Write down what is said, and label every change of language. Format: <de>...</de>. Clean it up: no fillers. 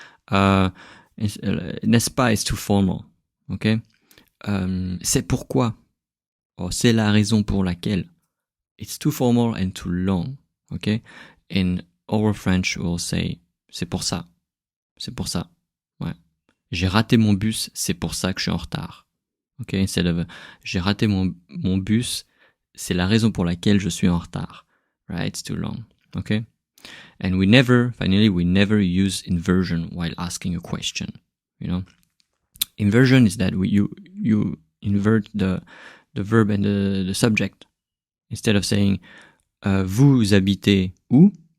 <fr>N'est-ce pas</fr> <en>is too formal. Okay,</en> <fr>c'est pourquoi,</fr> <en>or</en> <fr>c'est la raison pour laquelle.</fr> <en>It's too formal and too long. Okay, in oral French, we'll say</en> <fr>c'est pour ça. C'est pour ça. Ouais. J'ai raté mon bus, c'est pour ça que je suis en retard.</fr> <en>Okay, instead of</en> <fr>j'ai raté mon bus, c'est la raison pour laquelle je suis en retard.</fr> <en>Right? It's too long. Okay? And we never use inversion while asking a question. Inversion is that you invert the verb and the subject. Instead of saying</en> <fr>vous habitez où?</fr>